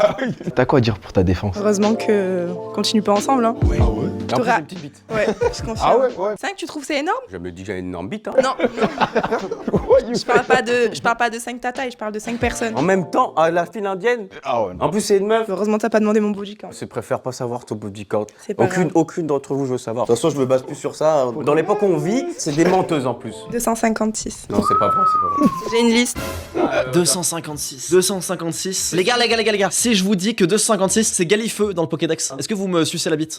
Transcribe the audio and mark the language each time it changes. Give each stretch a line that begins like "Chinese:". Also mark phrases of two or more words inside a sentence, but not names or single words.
French: T'as quoi à dire pour ta défense? Heureusement que continue pas ensemble, hein. Et en plus, T'auras- j'ai une petite bite. Ouais, je confirme. Ah ouais? 5, tu trouves c'est énorme? Je me dis que j'ai une énorme bite. Hein. Non, je parle pas de 5 tatas, je parle de 5 personnes. En même temps, à la file indienne. Ah ouais, non. En plus, c'est une meuf. Heureusement, t'as pas demandé mon
English: body count.
French: Je préfère pas savoir ton
English: body count.
French: C'est pas grave. Aucune d'entre vous, je veux savoir. De toute façon, je me base plus sur ça. Dans l'époque où on vit, c'est des menteuses en plus. 256. Non, c'est pas vrai, c'est pas vrai. J'ai une liste. 256. 256. Les gars. Si je vous dis que 256, c'est Galifeu dans le Pokédex, est-ce que vous me sucez la bite?